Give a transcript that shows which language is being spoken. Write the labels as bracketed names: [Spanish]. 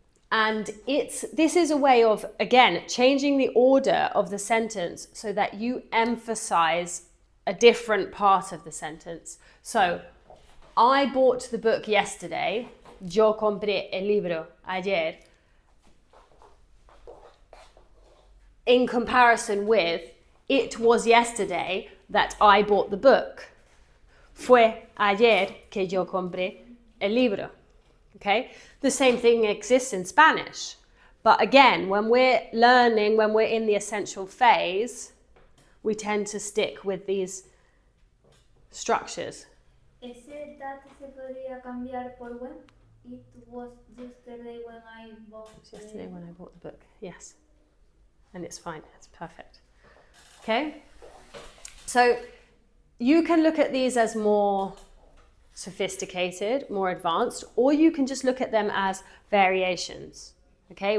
[English] And this is a way of, again, changing the order of the sentence so that you emphasize a different part of the sentence. So, I bought the book yesterday. [Spanish] Yo compré el libro ayer. [English] In comparison with, it was yesterday that I bought the book. [Spanish] Fue ayer que yo compré el libro. [English] Okay? The same thing exists in Spanish. But again, when we're learning, when we're in the essential phase, we tend to stick with these structures. [Spanish] Ese that se podría cambiar por when? [English] It was yesterday when I bought Yesterday when I bought the book, yes. And it's fine, it's perfect. Okay? So you can look at these as more sophisticated, more advanced, or you can just look at them as variations. Okay?